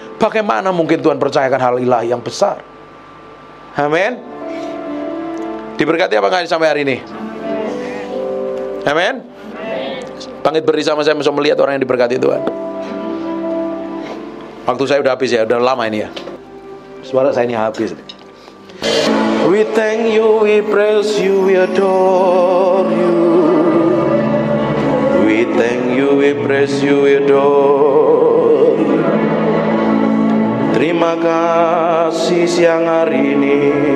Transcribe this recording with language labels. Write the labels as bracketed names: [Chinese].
[Indonesian] Bagaimana mungkin Tuhan percayakan hal ilahi yang besar? Amin. Diberkati apa enggak sampai hari ini? Amin. Bangkit berdiri sama saya, bisa melihat orang yang diberkati Tuhan. Waktu saya udah habis ya, udah lama ini ya. Suara saya ini habis. [English] We thank you, we praise you, we adore you. We thank you, we praise you, we adore you. [Indonesian] Terima kasih siang hari ini.